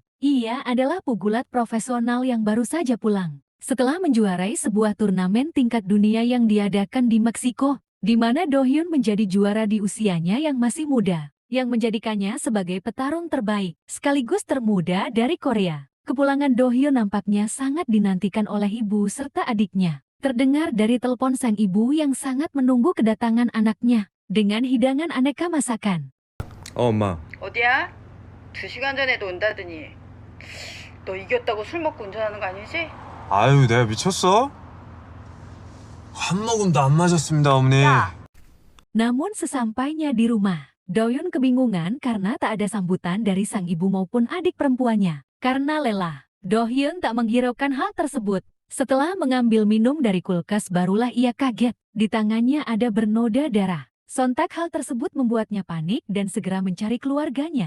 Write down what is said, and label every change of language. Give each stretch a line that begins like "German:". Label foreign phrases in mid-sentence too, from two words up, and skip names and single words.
Indonesian: Ia adalah pegulat profesional yang baru saja pulang setelah menjuarai sebuah turnamen tingkat dunia yang diadakan di Meksiko, di mana Do Hyun menjadi juara di usianya yang masih muda, yang menjadikannya sebagai petarung terbaik sekaligus termuda dari Korea. Kepulangan Do Hyun nampaknya sangat dinantikan oleh ibu serta adiknya. Terdengar dari telepon sang ibu yang sangat menunggu kedatangan anaknya dengan hidangan aneka masakan.
Korean: 엄마. 어디야? 2시간 전에도 온다더니 너 이겼다고 술 먹고 운전하는 거 아니지? 아유, 내가 미쳤어? 한 모금도 안 마셨습니다, 어머니.
Indonesian: Namun sesampainya di rumah, Do Hyun kebingungan karena tak ada sambutan dari sang ibu maupun adik perempuannya. Karena lelah, Do Hyun tak menghiraukan hal tersebut. Setelah mengambil minum dari kulkas barulah ia kaget. Di tangannya ada bernoda darah. Sontak hal tersebut membuatnya panik dan segera mencari keluarganya.